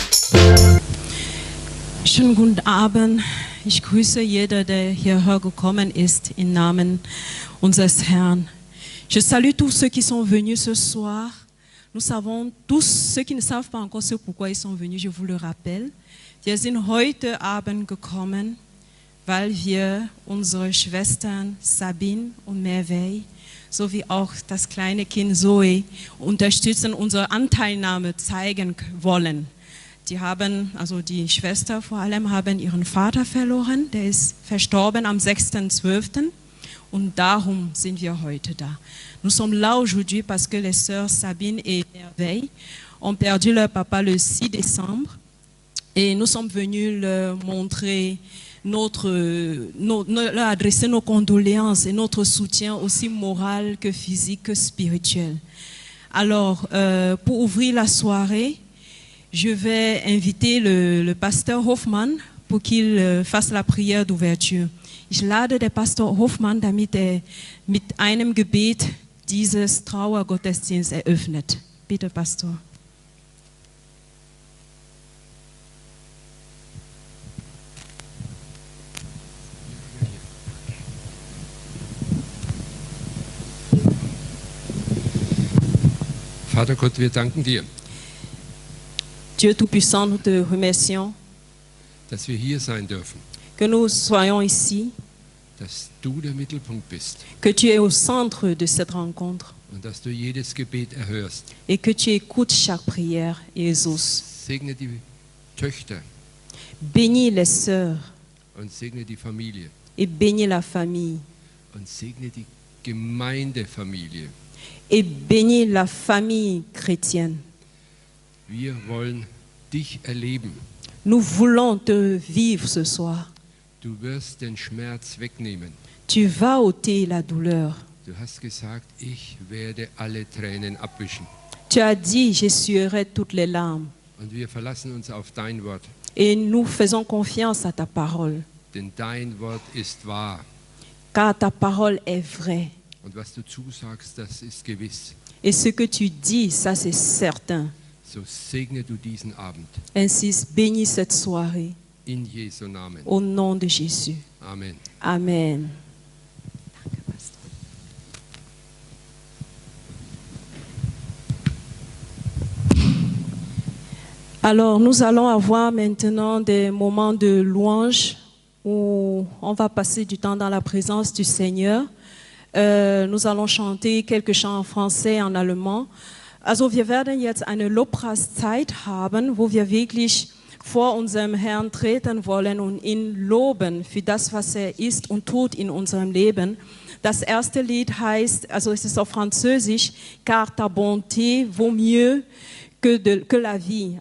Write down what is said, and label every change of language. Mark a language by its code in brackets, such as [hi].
[de] Wunderschönen guten Abend. Ich grüße jeder, der hierher gekommen ist, im Namen unseres Herrn. [fr] Je salue tous ceux qui sont venus ce soir. Nous savons tous, ceux qui ne savent pas encore pourquoi ils sont venus, je vous le rappelle. [de] Wir sind heute Abend gekommen, weil wir unsere Schwestern Sabine und Merveille sowie auch das kleine Kind Zoe unterstützen, unsere Anteilnahme zeigen wollen. Die haben, also die Schwester vor allem, haben ihren Vater verloren, der ist verstorben am 6.12. Und darum sind wir heute da. [fr] Nous sommes là aujourd'hui parce que les sœurs Sabine et Merveille ont perdu leur papa le 6 décembre et nous sommes venus leur montrer leur adresser nos condoléances et notre soutien aussi moral que physique que spirituel. Alors, pour ouvrir la soirée, je vais inviter le pasteur Hoffmann pour qu'il fasse la prière d'ouverture. [de] Ich lade den Pastor Hoffmann, damit mit einem Gebet dieses Trauergottesdienst eröffnet. Bitte, Pastor. Vater Gott, wir danken dir, [fr] Dieu Tout-Puissant, nous te remercions [de] dass wir hier sein dürfen, [fr] que nous soyons ici, [de] dass du der Mittelpunkt bist [fr] que tu es au centre de cette rencontre [de] und dass du jedes Gebet erhörst. [fr] et que tu écoutes chaque prière et exauces. [de] Segne die Töchter [fr] Bénis les sœurs [de] und segne die Familie [fr] et bénis la famille [de] und segne die Gemeindefamilie. [fr] et bénis la famille chrétienne. [de] Wir wollen dich erleben. [fr] Nous voulons te vivre ce soir. [de] Du wirst den Schmerz wegnehmen. [fr] Tu vas ôter la douleur. [de] Du hast gesagt, ich werde alle Tränen abwischen. [fr] Tu as dit, j'essuierai toutes les larmes. [de] Und wir verlassen uns auf dein Wort, [fr] Et nous faisons confiance à ta parole, [de] denn dein Wort ist wahr. [fr] car ta parole est vraie. [de] Und was du zusagst, das ist gewiss. [fr] Et ce que tu dis, ça c'est certain. [de] So segne du diesen Abend. [fr] Ainsi, bénis cette soirée. [de] In Jesu Namen. [fr] Au nom de Jésus. [de] Amen. [fr] Amen. Alors, nous allons avoir maintenant des moments de louange où on va passer du temps dans la présence du Seigneur. Nous allons chanter quelques chants en français et en allemand. [de] Also, wir werden jetzt eine Lobpreiszeit haben, wo wir wirklich vor unserem Herrn treten wollen und ihn loben für das, was er ist und tut in unserem Leben. Das erste Lied heißt, also es ist auf Französisch, [fr] Car ta bonté vaut mieux que la vie.